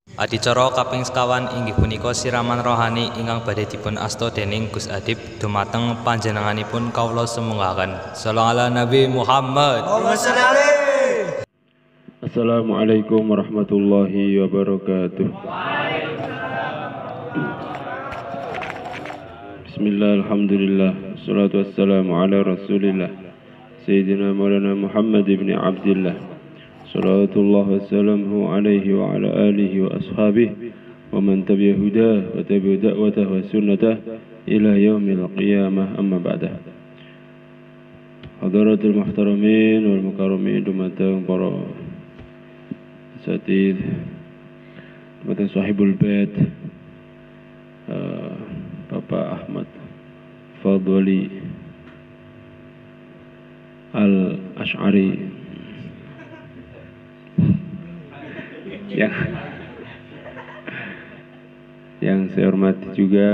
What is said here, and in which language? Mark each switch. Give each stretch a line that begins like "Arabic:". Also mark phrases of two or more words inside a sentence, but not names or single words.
Javanese: Adicara kaping sekawan inggih punika siraman rohani ingkang badhe dipun asta dening Gus Adib dumateng panjenenganipun kawula sumanggaken.
Arabic: صلى الله على النبي محمد. السلام عليكم ورحمة الله وبركاته. بسم الله، الحمد لله، والصلاة والسلام على رسول الله سيدنا مولانا محمد بن عبد الله صلوات الله وسلامه عليه وعلى آله وأصحابه ومن تبع هداه وتبع دعوته وسنته إلى يوم القيامة أما بعد. حضرات المحترمين والمكرمين
Javanese: dumateng para asatidz, dumateng
Arabic: صاحب البيت,
Javanese: Bapak Ahmad Fadli Al-Ash'ari
Indonesian: yang saya hormati juga.